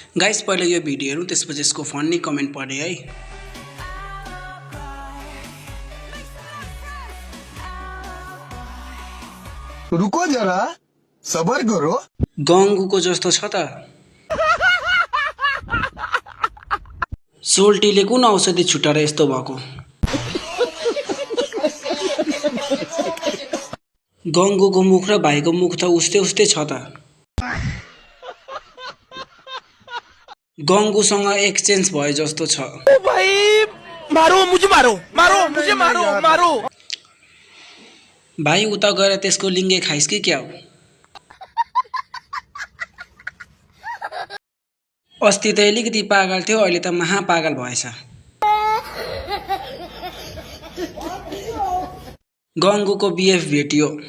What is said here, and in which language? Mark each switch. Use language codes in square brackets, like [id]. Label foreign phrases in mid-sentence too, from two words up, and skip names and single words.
[ne] गाइस पहिले यो भिडियो हेरौँ त्यसपछि यसको [en] funny comment [ne] पढे है। [hi] रुको जरा सबर करो। [ne] गङ्गुको जस्तो छ त। सोल्टीले कुन औषधि छुटाएर यस्तो भएको? गङ्गुको मुख र भाइको मुख त उस्तै उस्तै छ त। गङ्गुसँग एक्सचेन्ज भए जस्तो छ। [hi] भाई मारो मुझे मारो मारो मुझे मारो मारो। [ne] भाइ उता गएर त्यसको लिङ्गे खाइस् कि क्या हो? अस्ति त अलिकति पागल थियो, अहिले त महापागल भएछ। गङ्गुको बिएफ भेटियो।